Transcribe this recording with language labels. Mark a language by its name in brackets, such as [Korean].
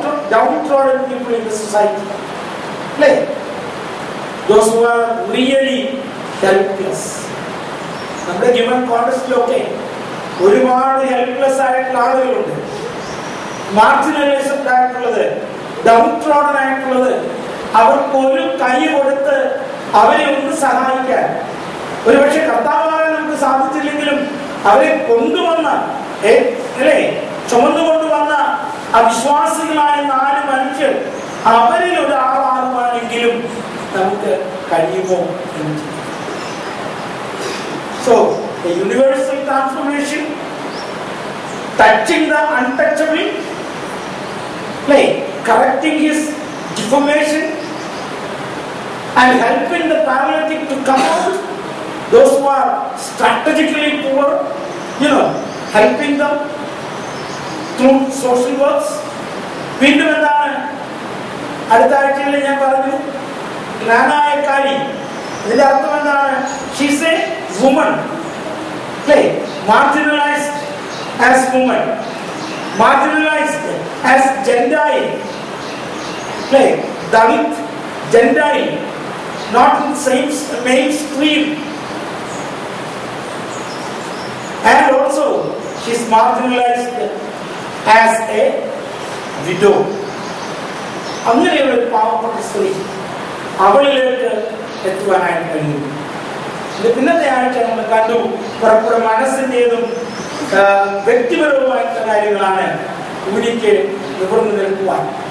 [English] downtrodden people in the society. Play. Those who are really helpless. [Malayalam] നമ്മുടെ human കോണ്ടക്സ്റ്റിലൊക്കെ ഒരുപാട് helpless ആയിട്ടുള്ള ആളുകളുണ്ട്. Marginalised ആയിട്ടുള്ളത്, ഡൗൺട്രോഡൻ ആയിട്ടുള്ളത്. അവർക്ക് ഒരു കൈ കൊടുത്ത് അവരെ ഒന്ന് സഹായിക്കാൻ ഒരുപക്ഷെ കർത്താവാകാൻ നമുക്ക് സാധിച്ചില്ലെങ്കിലും അവരെ കൊണ്ടുവന്ന അല്ലേ, ചുമന്നുകൊണ്ടുവന്ന അവിശ്വാസികളായ 4 മനുഷ്യർ, അവരിൽ ഒരാളാകുവാനെങ്കിലും നമുക്ക് കഴിയുമോ എന്ന് ചിന്തിക്കും. [English] So, a universal transformation, touching the untouchable, correcting his deformation, and helping the paralytic to come out. Those who are strategically poor, helping them through social works. [Malayalam] വീണ്ടും എന്താണ് അടുത്ത ആഴ്ചയിൽ ഞാൻ പറഞ്ഞു, ജ്ഞാനായക്കാരി. ഇതിന്റെ അർത്ഥം എന്താണ്? [English] She is a woman, marginalized as woman, marginalized as Gentile, Dalit, Gentile, not in same mainstream, and also she is marginalized as a widow. [Malayalam] അങ്ങനെയുള്ള ഒരു പാവപ്പെട്ട സ്ത്രീ, അവളിലേക്ക് എത്തുവാനായിട്ട് കഴിയും. പിന്നത്തെ ആഴ്ച നമ്മൾ കണ്ടു, പുറപ്പുറ മനസ്സിൻ്റെതും വ്യക്തിപരവുമായിട്ടുള്ള കാര്യങ്ങളാണ് ഊരിക്ക് നിവർന്നു നിൽക്കുവാൻ.